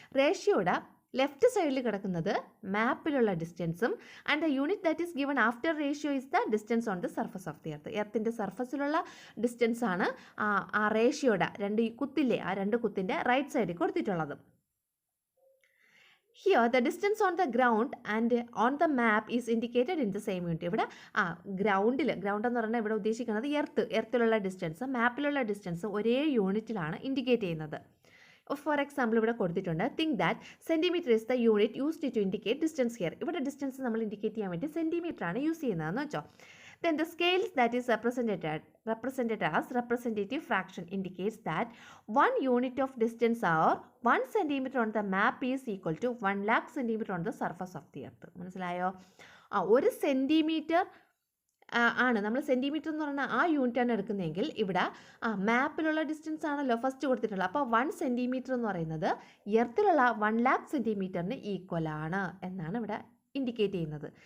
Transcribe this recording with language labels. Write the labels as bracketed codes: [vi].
[ml] റേഷ്യോയുടെ left സൈഡിൽ കിടക്കുന്നത് മാപ്പിലുള്ള ഡിസ്റ്റൻസും [en] And the unit that is given after ratio is the distance on the surface of the earth. [ml] എർത്തിൻ്റെ സർഫസിലുള്ള distance ആണ് ആ റേഷ്യോയുടെ കുത്തില്ലേ, ആ 2 കുത്തിൻ്റെ right സൈഡിൽ കൊടുത്തിട്ടുള്ളത്. [en] Here the distance on the ground and on the map is indicated in the same unit. [ml] ഇവിടെ ground എന്ന് പറഞ്ഞാൽ ഇവിടെ ഉദ്ദേശിക്കുന്നത് എർത്തിലുള്ള ഡിസ്റ്റൻസ്, മാപ്പിലുള്ള ഡിസ്റ്റൻസ് ഒരേ യൂണിറ്റിലാണ് ഇൻഡിക്കേറ്റ് ചെയ്യുന്നത്. [en] for example [ml] ഇവിടെ കൊടുത്തിട്ടുണ്ട്, [en] Think that centimetre is the unit used to indicate distance here. [ml] ഇവിടെ ഡിസ്റ്റൻസ് നമ്മൾ ഇൻഡിക്കേറ്റ് ചെയ്യാൻ വേണ്ടി സെൻറ്റിമീറ്റർ ആണ് യൂസ് ചെയ്യുന്നതെന്ന് വെച്ചോ. [en] Then the scale that is represented as representative fraction indicates that 1 unit of distance or 1 centimeter on the map is equal to 1,00,000 centimeter on the surface of the earth. [ml] മനസ്സിലായോ? 1 centimetre ആണ് നമ്മൾ centimetre എന്ന് പറഞ്ഞാൽ ആ യൂണിറ്റാണ് എടുക്കുന്നതെങ്കിൽ ഇവിടെ മാപ്പിലുള്ള distance ആണല്ലോ ഫസ്റ്റ് കൊടുത്തിട്ടുള്ളത്. അപ്പോൾ 1 സെൻറ്റിമീറ്റർ എന്ന് പറയുന്നത് എർത്തിലുള്ള 1,00,000 സെൻറ്റിമീറ്ററിന് ഈക്വൽ ആണ് എന്നാണ് ഇവിടെ ഇൻഡിക്കേറ്റ് ചെയ്യുന്നത്.